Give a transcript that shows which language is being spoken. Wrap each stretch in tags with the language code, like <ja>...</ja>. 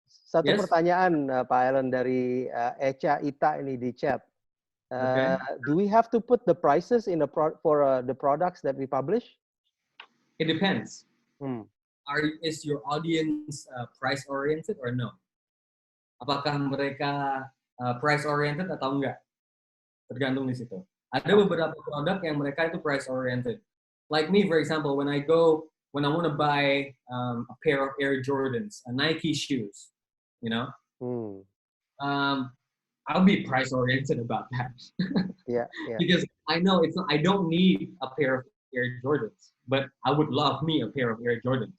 <id>Satu pertanyaan Pak Alan dari Echa Ita ini di chat.</id> <en>Do we have to put the prices in for the products that we publish? It depends. Is your audience price oriented or no?</en> <id>Apakah mereka price oriented atau enggak? Tergantung di situ. Ada beberapa produk yang mereka itu price oriented.</id> <en>Like me, for example, when I want to buy a pair of Air Jordans, Nike shoes, you know, I'll be price oriented about that. Yeah. Because I know I don't need a pair of Air Jordans, but I would love me a pair of Air Jordans.</en>